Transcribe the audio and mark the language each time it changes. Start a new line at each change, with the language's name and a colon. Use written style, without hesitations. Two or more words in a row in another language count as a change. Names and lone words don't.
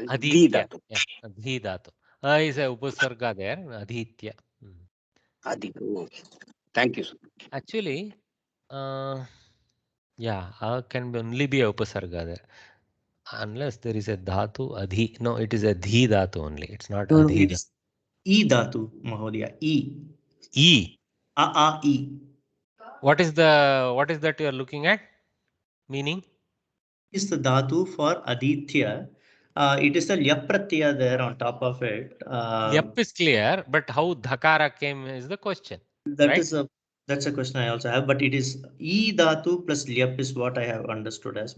English: Aditya. Yeah.
Sanskrit: Dhi Dhatu.
English: Is a upasarga there. Aditya. Aditya. Thank you, sir. Actually, yeah, can only be a upasarga there. Unless there is a dhatu, adhi. No, it is a
Sanskrit: dhi dhatu
English: only. It's not adhi. It is e dhatu, Mahodaya. E. E. E. What is that you are looking at? Meaning? Is the dhatu for Aditya. It is the
Sanskrit: lyap pratyaya
English: there on top of it. Lyap is clear, but how dhakara came is the question. That's a question I also have, but it is e dhatu plus lyap is what I have understood as.